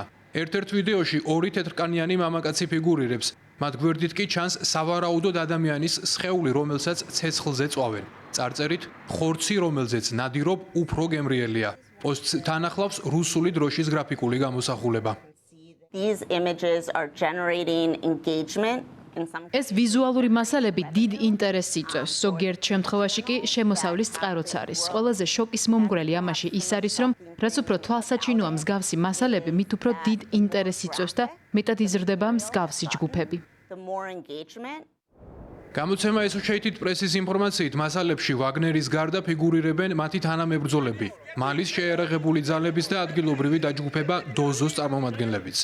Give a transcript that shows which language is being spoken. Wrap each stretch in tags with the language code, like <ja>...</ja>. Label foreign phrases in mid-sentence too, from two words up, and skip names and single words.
<ka>ერთ-ერთ ვიდეოში 2 თეთრკანიანი მამაკაცი ფიგურირებს, მათ გვერდით კი ჩანს სავარაუდოდ ადამიანის სხეული, რომელსაც ცეცხლზე წვავენ. წარწერით ხორცი, რომელზეც ნადირობ უფრო გემრიელია. პოსტს თან ახლავს რუსული დროშის გრაფიკული გამოსახულება.</ka> <en>These images are generating engagement.</en> <ka>ეს ვიზუალური მასალები დიდ ინტერესს იწვევს. ზოგიერთ შემთხვევაში კი შემოსავლის წყაროც არის. ყველაზე შოკის მომგვრელი ამაში ის არის, რომ რაც უფრო თვალსაჩინოა მსგავსი მასალები, მით უფრო დიდ ინტერესს იწვევს და მეტად იზრდება მსგავსი ჯგუფები. გამოცემა Associated Press-ის ინფორმაციით, მასალებში ვაგნერის გარდა ფიგურირებენ მათი თანამებრძოლები, მალის შეიარაღებული ძალების და ადგილობრივი დაჯგუფება დოზოს წარმომადგენლებიც.</ka>